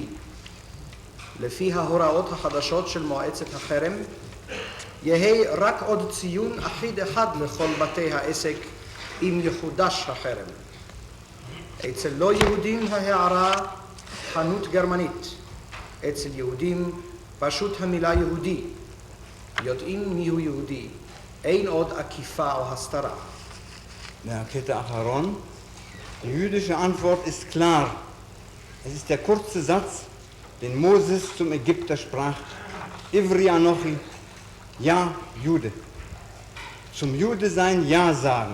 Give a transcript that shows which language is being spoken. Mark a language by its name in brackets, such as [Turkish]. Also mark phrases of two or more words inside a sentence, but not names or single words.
[Hebrew] לפי ההוראות החדשות של מועצת החרם, יהי רק עוד ציון אחיד אחד לכל בתי העסק אם יחודש החרם. אצל לא יהודים ההערה חנות גרמנית, אצל יהודים פשוט המילה יהודי. יודעים מיהו יהודי, אין עוד עקיפה או הסתרה. [German] Der Kette Acharon. Die jüdische Antwort ist klar. Es ist der kurze Satz, den Moses zum Ägypter sprach. [Hebrew] עברי אנכי, [German] ja, Jude. Zum Jude sein, ja sagen.